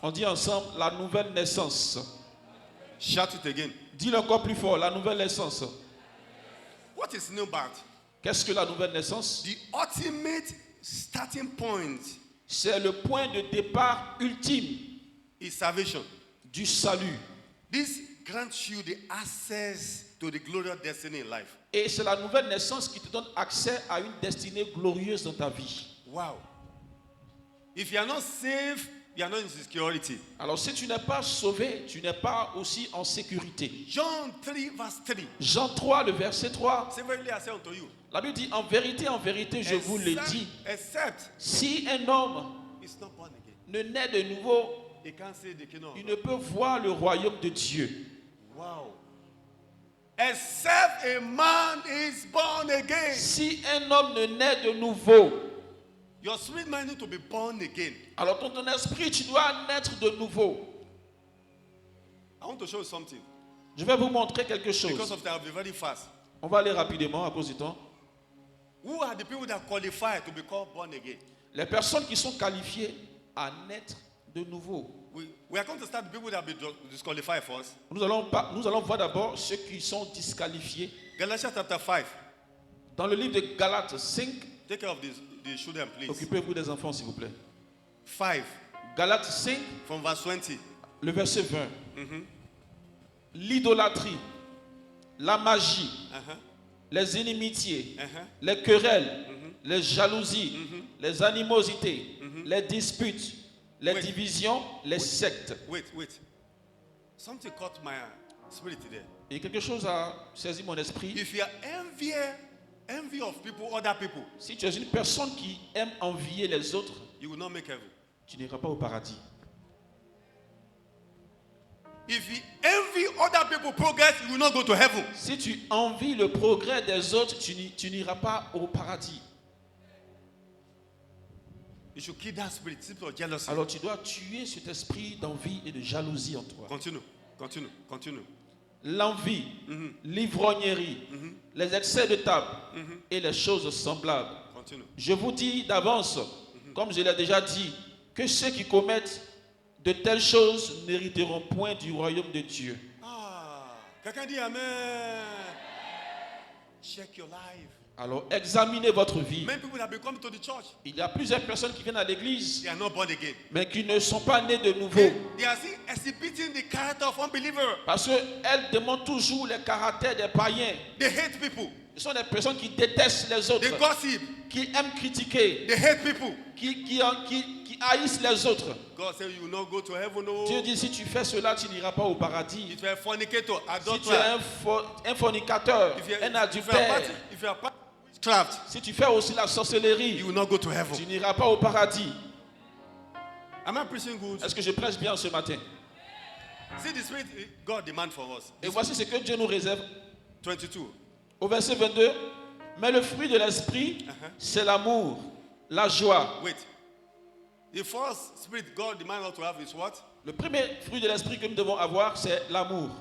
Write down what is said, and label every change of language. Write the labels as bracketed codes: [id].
[fr] On dit ensemble la nouvelle naissance. [en] Shout it again. [fr] Dis-le encore plus fort, la nouvelle naissance. [en] What is new birth? [fr] Qu'est-ce que la nouvelle naissance? [en] The ultimate starting point [fr] C'est le point de départ ultime [en] is salvation. [fr] du salut. [en] This grants you the access to the glorious destiny in life. [fr] Et c'est la nouvelle naissance qui te donne accès à une destinée glorieuse dans ta vie. [en] Wow. If you are not saved, you are not in security. [fr] Alors si tu n'es pas sauvé, tu n'es pas aussi en sécurité. [en] John 3 verse 3. [fr] Jean 3, le verset 3. [en] Say verily I say unto you. [fr] La Bible dit, en vérité, je vous le dis. [en] Except [fr] Si un homme [en] it's not born again. [fr] ne naît de nouveau, [en] He can't see the kingdom of [fr] il [en] God. [fr] ne peut voir le royaume de Dieu. [en] Wow. Except a man is born again. [fr] Si un homme ne naît de nouveau, [en] Your spirit man need to be born again. [fr] alors dans ton esprit, tu dois naître de nouveau. [en] I want to show you something. [fr] Je vais vous montrer quelque [en] Because [fr] chose. [en] of that, I'll be very fast. [fr] On va aller rapidement à cause du temps. [en] Who are the people that qualify to be called born again? [fr] Les personnes qui sont qualifiées à naître de nouveau. [en] We are going to start the people that have been disqualified first. [fr] Nous allons voir d'abord ceux qui sont disqualifiés. [en] Galatians chapter 5. [fr] Dans le livre de Galates 5, [en] Take care of the children, please. [fr] occupez-vous des enfants s'il vous plaît. [en] 5 [fr] Galates 5, [en] from verse 20. [fr] le verset 20. L'idolâtrie, la magie, les inimitiés, les querelles, les jalousies, les animosités, les disputes, les Oui. divisions, les sectes. [en] Wait. Something caught my spirit there. [fr] Et quelque chose a saisi mon esprit. [en] If you are envy of people, other people, [fr] Si tu es une personne qui aime envier les autres, [en] you will not make heaven. [fr] tu n'iras pas au paradis. [en] If you envy other people progress, you will not go to heaven. [fr] Si tu envies le progrès des autres, tu n'iras pas au paradis. [en] You should kill that spirit of jealousy. [fr] Alors tu dois tuer cet esprit d'envie et de jalousie en toi. [en] Continue. [fr] L'envie, l'ivrognerie, les excès de table et les choses semblables. [en] Continue. [fr] Je vous dis d'avance, comme je l'ai déjà dit, que ceux qui commettent de telles choses n'hériteront point du royaume de Dieu. Quelqu'un dit Amen. [en] Check your life. [fr] Alors examinez votre vie. [en] Many people that be coming to the church, [fr] Il y a plusieurs personnes qui viennent à l'église, [en] they are not born again. [fr] mais qui ne sont pas nées de nouveau. [en] They are still exhibiting the character of unbeliever. [fr] Parce qu'elles demandent toujours les caractères des païens. [en] They hate people. [fr] Ce sont des personnes qui détestent les autres, [en] They gossip. [fr] qui aiment critiquer, [en] They hate people. [fr] qui haïssent les autres. [en] God said you will not go to heaven. No. [fr] Dieu dit, si tu fais cela, tu n'iras pas au paradis. [en] If you are a fornicator, [fr] Si tu es [en] adulterer, [fr] un fornicateur, [en] if you [fr] un [en] are [fr] adultère, [en] part witchcraft, [fr] si tu fais aussi la sorcellerie, [en] you will not go to heaven. [fr] tu n'iras pas au paradis. [en] Am I preaching good? [fr] Est-ce que je prêche bien ce matin? [en] See the spirit God demand for us. [fr] Et voici ce que Dieu nous réserve [en] 22. [fr] au verset 22. Mais le fruit de l'esprit, c'est l'amour, la joie. [en] Wait. The first spirit God demands us to have is what? [fr] Le premier fruit de l'esprit que nous devons avoir, c'est l'amour.